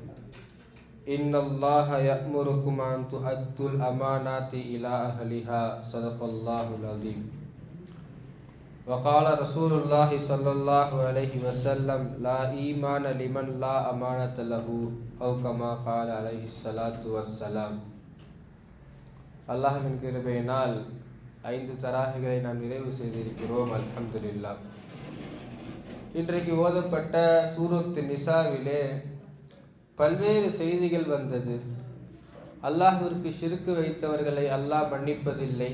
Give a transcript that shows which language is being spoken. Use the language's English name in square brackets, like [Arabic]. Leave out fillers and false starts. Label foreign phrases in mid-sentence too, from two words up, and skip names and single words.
[Arabic] إن الله يأمركم أن تؤدوا الأمانات إلى أهلها. صدق الله العظيم. وقال رسول الله صلى الله عليه وسلم: لا إيمان لمن لا أمانة له، أو كما قال عليه الصلاة والسلام. [Tamil] அல்லாஹ்வின் கிருபையினால் 5 தராஹிகளை நாம் நிறைவு செய்திருக்கிறோம். அல்ஹம்துலில்லாஹ். இன்றைக்கு ஓதப்பட்ட சூரத்து நிசாவிலே பல்வேறு செய்திகள் வந்தது. அல்லாஹ்விற்கு ஷிர்க் வைத்தவர்களை அல்லாஹ் மன்னிப்பதில்லை.